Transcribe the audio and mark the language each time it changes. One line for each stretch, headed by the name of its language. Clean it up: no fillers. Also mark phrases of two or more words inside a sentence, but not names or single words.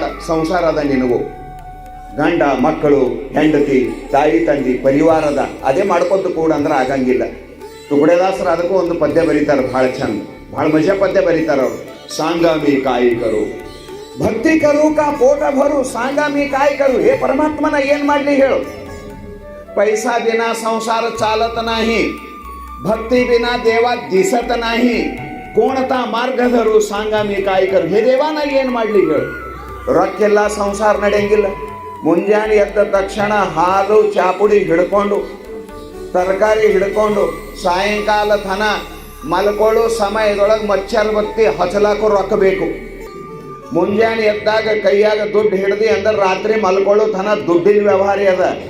Kannada: ಸಂಸಾರದ ನಿನಗೂ ಗಂಡ ಮಕ್ಕಳು ಹೆಂಡತಿ ತಾಯಿ ತಂದಿ ಪರಿವಾರದ ಅದೇ ಮಾಡ್ಕೊತ ಕೂಡ ಅಂದ್ರೆ ಆಗಂಗಿಲ್ಲ. ತುಕಡೆದಾಸರು ಅದಕ್ಕೂ ಒಂದು ಪದ್ಯ ಬರೀತಾರೆ, ಭಾಳ ಚಂದ, ಭಾಳ ಮಜಾ ಪದ್ಯ ಬರೀತಾರೆ ಅವರು.
Marathi: सांगा मी काय करू भक्ती करू का पोट भरू सांगा मी काय करू.
Kannada: ಹೇ ಪರಮಾತ್ಮನ ಏನ್ ಮಾಡ್ಲಿ ಹೇಳು?
Marathi: पैसा बिना संसार चालत नाही, भक्ती बिना देवा दिसत नाही, कोणता मार्ग धरू सांगा मी काय करू. हे देवाना
Kannada: ಏನ್ ಮಾಡ್ಲಿ ಹೇಳು? ರೊಕ್ಕೆಲ್ಲ ಸಂಸಾರ ನಡೆಯಂಗಿಲ್ಲ. ಮುಂಜಾನೆ ಎದ್ದ ತಕ್ಷಣ ಹಾಲು ಚಾಪುಡಿ ಹಿಡ್ಕೊಂಡು, ತರಕಾರಿ ಹಿಡ್ಕೊಂಡು, ಸಾಯಂಕಾಲ ತನ ಮಲ್ಕೊಳ್ಳೋ ಸಮಯದೊಳಗೆ ಮಚ್ಚರ್ ಬತ್ತಿ ಹಚ್ಚಲಾಕೋ ರೊಕ್ಕ ಬೇಕು. ಮುಂಜಾನೆ ಎದ್ದಾಗ ಕೈಯಾಗ ದುಡ್ಡು ಹಿಡ್ದು ಅಂದ್ರೆ ರಾತ್ರಿ ಮಲ್ಕೊಳ್ಳೋ ತನ ದುಡ್ಡಿನ ವ್ಯವಹಾರ ಅದ.